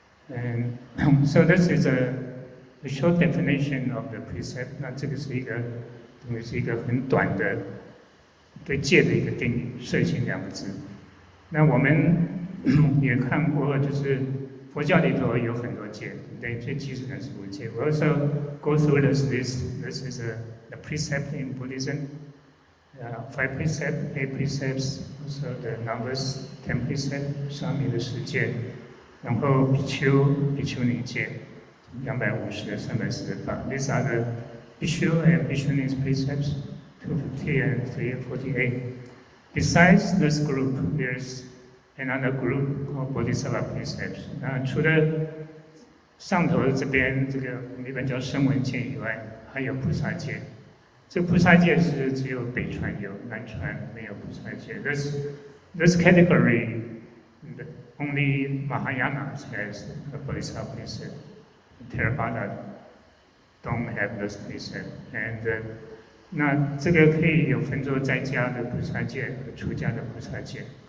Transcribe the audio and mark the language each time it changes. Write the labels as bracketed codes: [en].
[en] And so this is a short definition of the precept. [zh] 那这个是一个等于是一个很短的对戒的一个定义，摄行两个字。那我们也看过，就是佛教里头有很多戒，对，最基础的是五戒。 [en] We also go through this list. This is the precept in Buddhism. 5 precepts, 8 precepts, also the numbers 10 precepts, [zh] 上面的10戒，然后比丘尼戒250、348。 [en] These are the Bhikshu and Bhikshunis precepts, 250 and 348. Besides this group, there's another group of Bodhisattva precepts. [zh] 那除了上头这边这个我们一般叫声闻戒以外，还有菩萨戒。这个菩萨戒是只有北传有，南传没有菩萨戒。 [en] This category, only Mahayana has a Bodhisattva precept. Theravada don't have this precept. [zh] And 那这个可以有分作在家的菩萨戒和出家的菩萨戒。